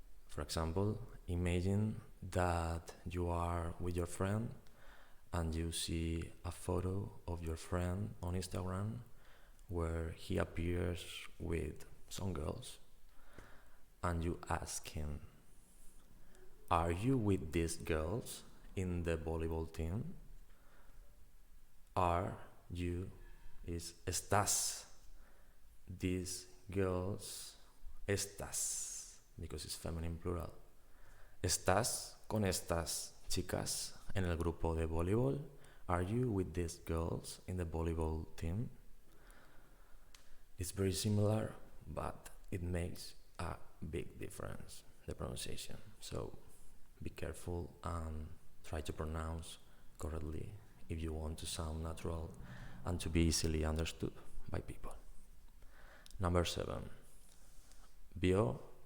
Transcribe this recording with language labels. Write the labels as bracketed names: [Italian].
[English] For example, imagine that you are with your friend and you see a photo of your friend on Instagram where he appears with some girls and you ask him, "Are you with these girls in the volleyball team?" Are you is estás. These girls, estas, because it's feminine plural. [Spanish] ¿Estás con estas chicas en el grupo de voleibol? [English] Are you with these girls in the volleyball team? It's very similar, but it makes a big difference, the pronunciation. So be careful and try to pronounce correctly if you want to sound natural and to be easily understood by people. Number 7. Bio.